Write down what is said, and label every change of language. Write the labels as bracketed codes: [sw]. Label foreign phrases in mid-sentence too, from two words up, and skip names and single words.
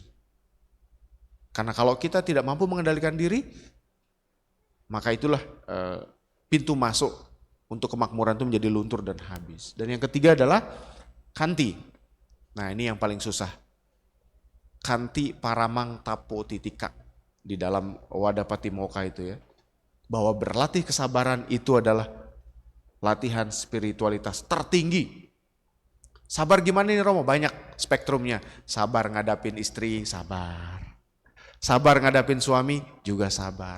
[id] Karena kalau kita tidak mampu mengendalikan diri, maka itulah pintu masuk untuk kemakmuran itu menjadi luntur dan habis. Dan yang ketiga adalah kanti. Nah ini yang paling susah. [pi] Kanti paramang tapo titika. [id] Di dalam Wadapatimokkha itu ya. Bahwa berlatih kesabaran itu adalah latihan spiritualitas tertinggi. Sabar gimana nih Romo? Banyak spektrumnya. Sabar ngadapin istri, sabar. Sabar ngadapin suami, juga sabar.